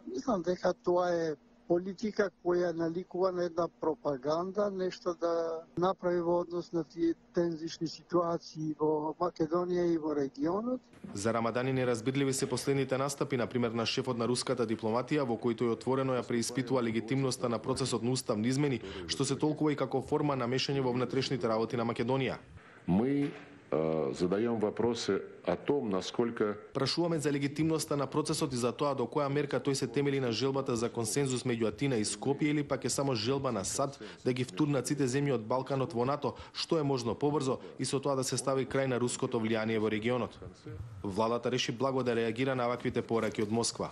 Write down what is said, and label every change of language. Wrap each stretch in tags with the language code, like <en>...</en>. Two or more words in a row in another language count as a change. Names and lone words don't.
<mk>Мислам дека тоа е политика која наликува на една пропаганда, нешто да направи во однос на тие тензични ситуации во Македонија и во регионот. За Рамадани неразбирливи се последните настапи, например на шефот на руската дипломатија, во кој тој отворено ја преиспитува легитимноста на процесот на уставни измени, што се толкува и како форма на мешање во внатрешните работи на Македонија.</mk> <ru>Мы задаем вопросы о том, насколько...</ru> <mk>Прашуваме за легитимноста на процесот и за тоа до која мерка тој се темели на желбата за консензус меѓу Атина и Скопје или пак е само желба на САД да ги втурнат сите земји од Балканот во НАТО, што е можно побрзо и со тоа да се стави крај на руското влијание во регионот. Владата реши благо да реагира на ваквите пораки од Москва.</mk>